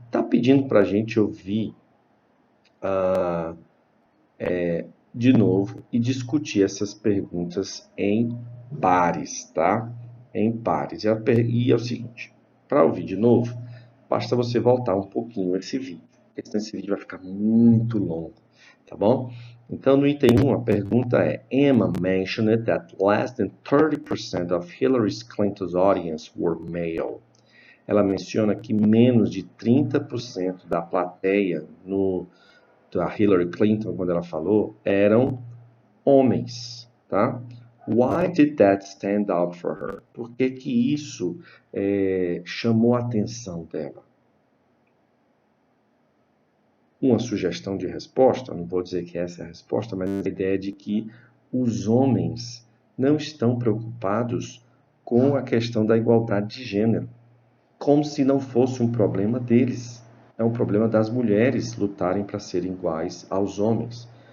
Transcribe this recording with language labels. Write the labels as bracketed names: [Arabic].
[Portuguese] Tá pedindo pra gente ouvir de novo e discutir essas perguntas em pares, tá? Em pares. E é o seguinte, para ouvir de novo, basta você voltar um pouquinho esse vídeo, porque senão esse vídeo vai ficar muito longo, tá bom? Então, no item 1, a pergunta é: [English] Emma mentioned that less than 30% of Hillary Clinton's audience were male. [Portuguese] Ela menciona que menos de 30% da plateia da Hillary Clinton, quando ela falou, eram homens, tá? [English] Why did that stand out for her? [Portuguese] Por que que isso chamou a atenção dela? Uma sugestão de resposta, não vou dizer que essa é a resposta, mas a ideia é de que os homens não estão preocupados com a questão da igualdade de gênero, como se não fosse um problema deles. É um problema das mulheres lutarem para serem iguais aos homens.